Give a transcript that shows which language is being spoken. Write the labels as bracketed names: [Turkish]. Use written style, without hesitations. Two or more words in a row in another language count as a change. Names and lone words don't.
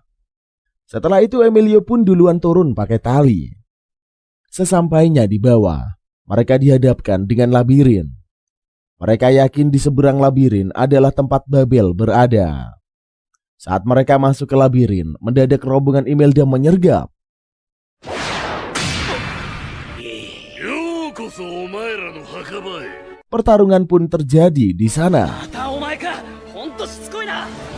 [Indonesian] Setelah itu Emilio pun duluan turun pakai tali. Sesampainya di bawah, mereka dihadapkan dengan labirin. Mereka yakin di seberang labirin adalah tempat Babel berada. Saat mereka masuk ke labirin, mendadak rombongan Imelda menyergap. [Japanese] ようこそお前らの墓場へ。 [Indonesian] Pertarungan pun terjadi di sana. [Japanese] またお前か。ほんとしつこいな。